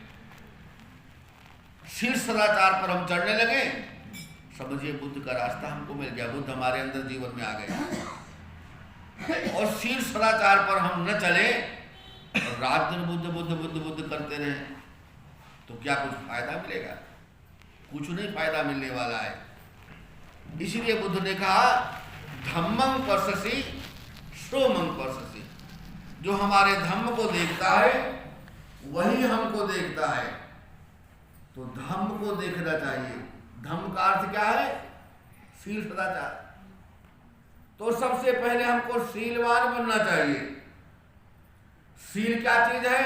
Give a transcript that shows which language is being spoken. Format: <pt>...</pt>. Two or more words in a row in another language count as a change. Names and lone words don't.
<hi>शील सदाचार पर हम चढ़ने लगे, समझिए बुद्ध का रास्ता हमको मिल गया, बुद्ध हमारे अंदर जीवन में आ गए। और शील सदाचार पर हम न चले और रात दिन बुद्ध बुद्ध बुद्ध बुद्ध करते रहे तो क्या कुछ फायदा मिलेगा? कुछ नहीं फायदा मिलने वाला है। इसलिए बुद्ध ने कहा</hi> <pi>धम्मं पश्यसि सोमं पश्यसि,</pi> <hi>जो हमारे धम्म को देखता है वही हमको देखता है। तो धम्म को देखना चाहिए। धम्म का अर्थ क्या है? शील सदाचार। तो सबसे पहले हमको शीलवान बनना चाहिए। शील क्या चीज है?</hi>